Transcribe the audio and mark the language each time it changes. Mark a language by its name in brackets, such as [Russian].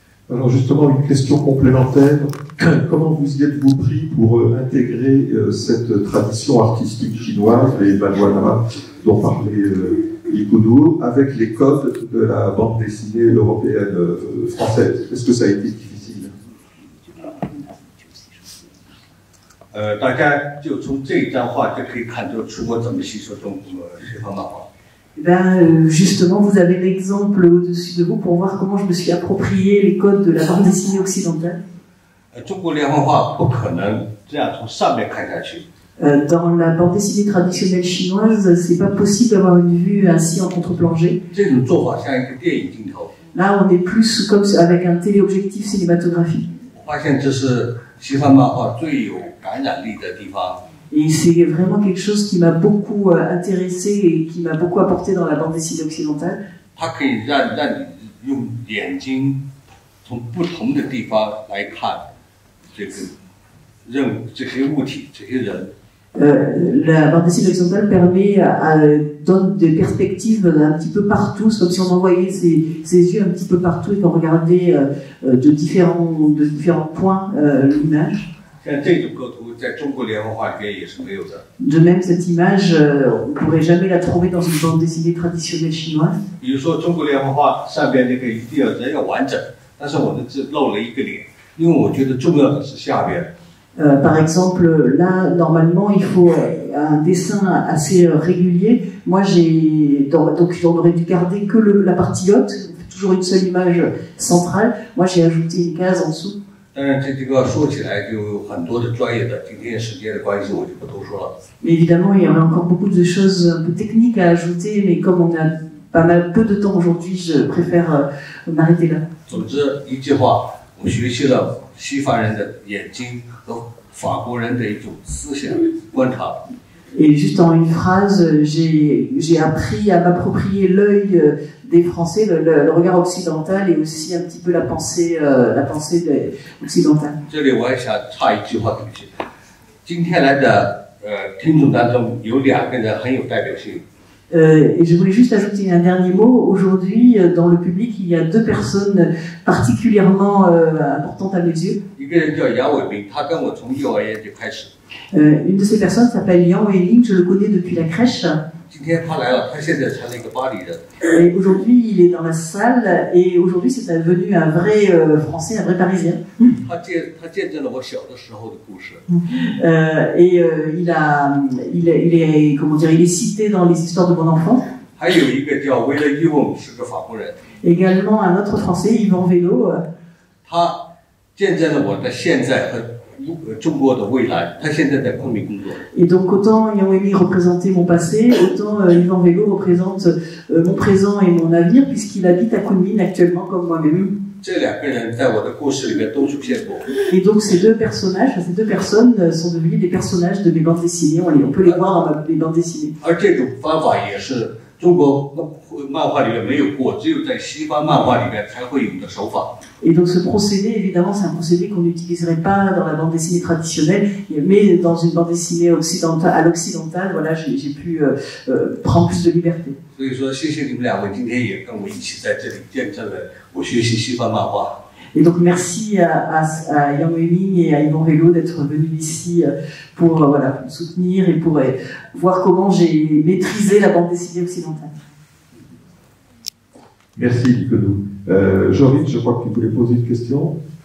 [French] Alors justement, une question complémentaire. Comment vous y êtes-vous pris pour intégrer cette tradition artistique chinoise, les Balwana dont parlait Ikudo, avec les codes de la bande dessinée européenne française? Est-ce que ça a été difficile? [Chinese] 大家就从这张画就可以看出中国怎么吸收中国西方漫画。 [French] Justement, vous avez l'exemple au-dessus de vous pour voir comment je me suis approprié les codes de la bande dessinée occidentale. [Chinese] 中国连环画不可能这样从上面看下去。 [French] Dans la bande dessinée traditionnelle chinoise, c'est pas possible d'avoir une vue ainsi en contre-plongée. [Chinese] 这种做法像一个电影镜头。 [French] Là, on est plus comme avec un téléobjectif cinématographique. [Chinese] 我发现这是西方漫画最有感染力的地方。 [French] Et c'est vraiment quelque chose qui m'a beaucoup intéressé et qui m'a beaucoup apporté dans la bande dessinée occidentale. [Chinese] 它可以让你用眼睛从不同的地方来看这些物体、这些人。 [French] La bande dessinée occidentale donne des perspectives un petit peu partout, c'est comme si on envoyait ses yeux un petit peu partout et qu'on regardait de différents points l'image. [Chinese] 像这种构图，在中国连环画里边也是没有的。 [French] De même, cette image, on ne pourrait jamais la trouver dans une bande dessinée traditionnelle chinoise. [Chinese] 比如说，中国连环画上边那个一定要人要完整，但是我的字露了一个脸，因为我觉得重要的是下边。 [French] Par exemple, là, normalement, il faut un dessin assez régulier. Moi, donc on aurait dû garder que la partie haute, toujours une seule image centrale. Moi, j'ai ajouté une case en dessous. [Chinese] 当然，这个说起来就有很多的专业的，今天时间的关系，我就不多说了。 [French] Mais évidemment, il y aurait encore beaucoup de choses un peu techniques à ajouter, mais comme on a pas mal peu de temps aujourd'hui, je préfère m'arrêter là. [Chinese] 总之，一句话，我学习了西方人的眼睛和法国人的一种思想观察。 [French] Et juste en une phrase, j'ai appris à m'approprier l'œil des Français, le regard occidental et aussi un petit peu la pensée occidentale. [Chinese] 这里我还想插一句话进去。今天来的听众当中有2个人很有代表性。 [French] Et je voulais juste ajouter un dernier mot. Aujourd'hui, dans le public, il y a 2 personnes particulièrement importantes à mes yeux. [Chinese] 一个人叫杨伟明，他跟我从幼儿园就开始。 [French] Une de ces personnes s'appelle Yang Weiling, je le connais depuis la crèche. [Chinese] 今天他来了，他现在成了一个巴黎人。 [French] Et aujourd'hui, il est dans la salle et aujourd'hui, c'est devenu un vrai Français, un vrai Parisien. [Chinese] 他见证了我小的时候的故事。 [French] Et il est cité dans les histoires de mon enfance. [Chinese] 还有一个叫维勒伊翁，是个法国人。 [French] Également un autre Français, Yvan Vélo. [Chinese] 他见证了我的现在和中国的未来。他现在在昆明工作。 [French] Et donc autant Yang Weiling représentait mon passé, autant Yvan Vélo représente mon présent et mon avenir, puisqu'il habite à Kunming actuellement comme moi-même. [Chinese] 这两个人在我的故事里面都出现过。 [French] Et donc ces deux personnages, ces deux personnes sont devenus des personnages de mes bandes dessinées. On peut les voir dans mes bandes dessinées. [Chinese] 而这种方法也是中国漫画里面没有过，只有在西方漫画里面才会有的手法。 [French] Et donc ce procédé, évidemment, c'est un procédé qu'on n'utiliserait pas dans la bande dessinée traditionnelle, mais dans une bande dessinée occidentale, à l'occidentale, voilà, j'ai pu prendre plus de liberté. [Chinese] 所以说，谢谢你们两位今天也跟我一起在这里见证了我学习西方漫画。 [French] Et donc merci à Yang Weiming et à Yvan Vélo d'être venus ici pour voilà, me soutenir et pour voir comment j'ai maîtrisé la bande dessinée occidentale. Merci Licodou. Joris, je crois que tu voulais poser une question.